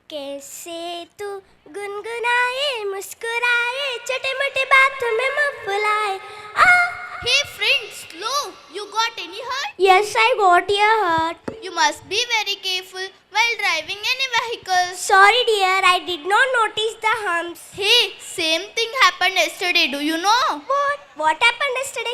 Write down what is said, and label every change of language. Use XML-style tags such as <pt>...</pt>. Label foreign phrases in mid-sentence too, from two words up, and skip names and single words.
<hi>कैसे तू गुनगुनाए मुस्कुराए छोटे मोटे बातों में मुँह फुलाए.</hi> <en>Hey friend, slow. You got any hurt? Yes, I got your hurt. You must be very careful while driving any vehicle. Sorry dear, I did not notice the humps. Hey, same thing happened yesterday. Do you know? What happened yesterday?</en>